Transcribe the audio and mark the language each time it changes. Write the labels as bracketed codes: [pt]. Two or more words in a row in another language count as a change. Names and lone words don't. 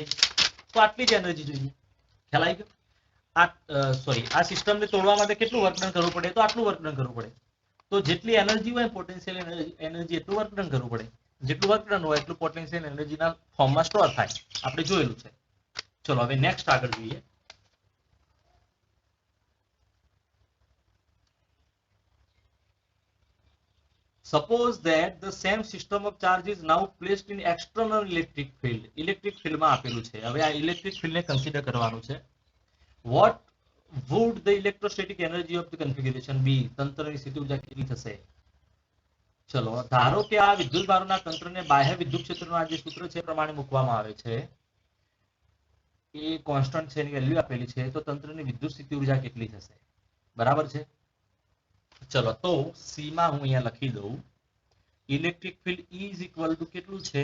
[gu] તો આટલી જ એનર્જી જોઈએ. ખ્યાલ આવી ગયો? આ સિસ્ટમને તોડવા માટે કેટલું [en] work done [gu] કરવું પડે? તો આટલું [en] work done [gu] કરવું પડે. તો જેટલી એનર્જી હોય [en] potential energy [gu] એટલું [en] work done [gu] કરવું પડે. જેટલું [en] work done [gu] હોય એટલું [en] potential energyના [gu] ફોર્મમાં સ્ટોર થાય. આપણે જોયેલું છે. ચલો હવે નેક્સ્ટ આગળ જોઈએ. [en] Suppose that the same system of charge is now placed in external electric field. electric fieldમાં [gu] આપેલું છે. હવે આ [en] electric fieldને [gu] કન્સિડર કરવાનું છે. [en] What would the electrostatic energy of the configuration be? [gu] તંત્રની સ્થિતિ ઊર્જા કેટલી થશે? ચલો ધારો કે આ વિદ્યુત ભારોના તંત્રને બાહ્ય વિદ્યુત ક્ષેત્રનું આ જે સૂત્ર છે પ્રમાણે મૂકવામાં આવે છે, એ કોન્સ્ટન્ટ છે, એની વેલ્યુ આપેલી છે, તો તંત્રની વિદ્યુત સ્થિતિ ઊર્જા કેટલી થશે? બરાબર છે. ચલો તો સી માં હું અહીંયા લખી દઉં, [en] electric field E is equal to [gu] કેટલું છે?